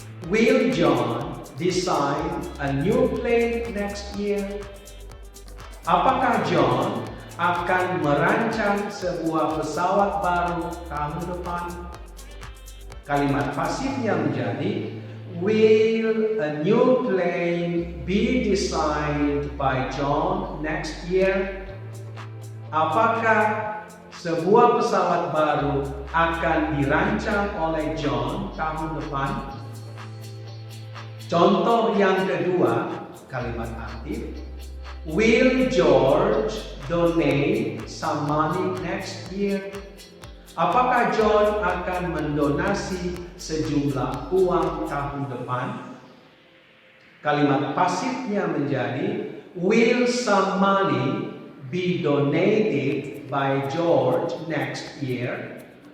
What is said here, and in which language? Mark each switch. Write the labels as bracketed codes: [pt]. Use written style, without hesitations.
[en] Will John design a new plane next year? [id] Apakah John akan merancang sebuah pesawat baru tahun depan? Kalimat pasifnya menjadi [en] will a new plane be designed by John next year? [id] Apakah sebuah pesawat baru akan dirancang oleh John tahun depan? Contoh yang kedua, kalimat aktif. [en] Will George donate some money next year? [id] Apakah John akan mendonasi sejumlah uang tahun depan? Kalimat pasifnya menjadi [en] will some money be donated by George next year?